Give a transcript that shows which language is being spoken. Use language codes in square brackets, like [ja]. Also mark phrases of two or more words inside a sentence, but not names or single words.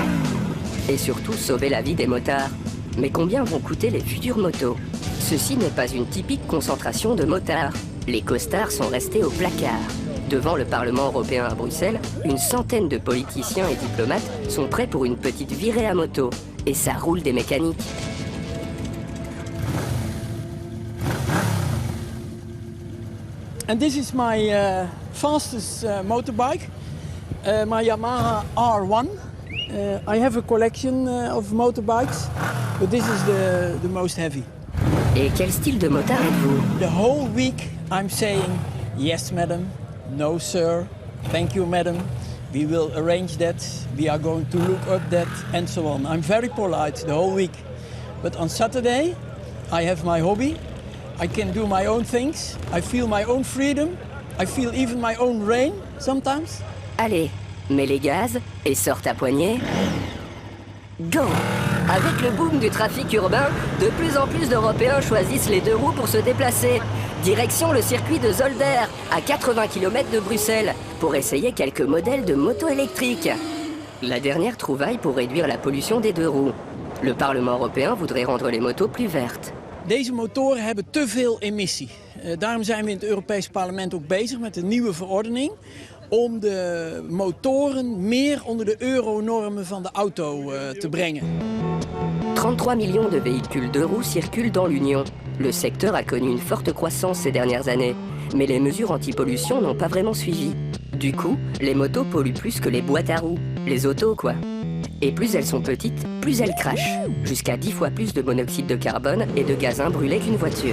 [fr] Et surtout sauver la vie des motards. Mais combien vont coûter les futures motos? Ceci n'est pas une typique concentration de motards. Les costards sont restés au placard. Devant le Parlement européen à Bruxelles, une centaine de politiciens et diplomates sont prêts pour une petite virée à moto. Et ça roule des mécaniques. [en] And this is my fastest motorbike, my Yamaha R1. I have a collection of motorbikes, but this is the most heavy. [fr] Et quel style de motard êtes-vous? [en] The whole week I'm saying, yes madam, no sir, thank you madam, we will arrange that, we are going to look up that, and so on. I'm very polite the whole week. But on Saturday, I have my hobby. I can do my own things, I feel my own freedom, I feel even my own rain sometimes. [fr] Allez, mets les gaz et sors ta poignée. Go! Avec le boom du trafic urbain, de plus en plus d'Européens choisissent les deux roues pour se déplacer. Direction le circuit de Zolder, à 80 km de Bruxelles, pour essayer quelques modèles de motos électriques. La dernière trouvaille pour réduire la pollution des deux roues. Le Parlement européen voudrait rendre les motos plus vertes. [nl] Deze motoren hebben te veel emissie. Daarom zijn we in het Europees Parlement ook bezig met een nieuwe verordening om de motoren meer onder de euronormen van de auto te brengen. [fr] 33 millions de véhicules deux roues circulent dans l'Union. Le secteur a connu une forte croissance ces dernières années, mais les mesures anti-pollution n'ont pas vraiment suivi. Du coup, les motos polluent plus que les boîtes à roues, les autos quoi. Et plus elles sont petites, plus elles crachent. Jusqu'à 10 fois plus de monoxyde de carbone et de gaz imbrûlés qu'une voiture.